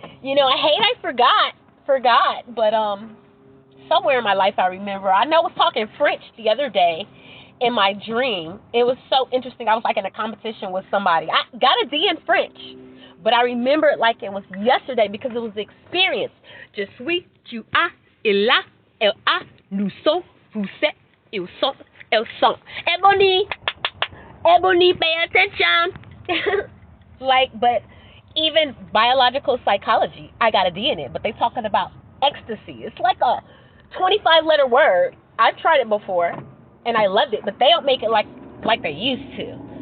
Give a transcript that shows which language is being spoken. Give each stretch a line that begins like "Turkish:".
English: I forgot, but somewhere in my life I remember. I know I was talking French the other day in my dream. It was so interesting. I was like in a competition with somebody. I got a D in French, but I remember it like it was yesterday because it was the experience.
French: Je suis, tu as, il a, elle a, nous sommes, vous êtes, ils sont, elles sont.
English: Ebony, pay attention. But even biological psychology, I got a D in it, but they talking about ecstasy. It's like a 25-letter word. I've tried it before, and I loved it, but they don't make it like they used to.